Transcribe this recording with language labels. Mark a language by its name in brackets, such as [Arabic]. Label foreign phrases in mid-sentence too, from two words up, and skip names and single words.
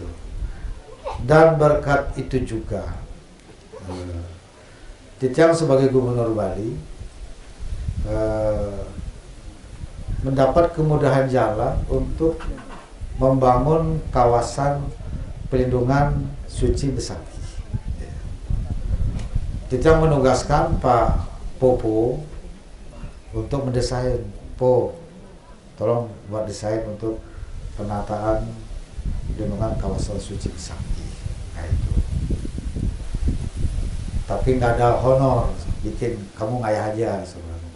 [Indonesian] Dan berkat itu juga Titiang sebagai Gubernur Bali mendapat kemudahan jalan untuk membangun kawasan pelindungan suci Besaki. Titiang menugaskan Pak Popo untuk mendesain. Tolong buat desain untuk penataan pelindungan kawasan suci Besaki. Nah, itu. Tapi nggak ada honor, bikin kamu ngayah aja sebenarnya itu.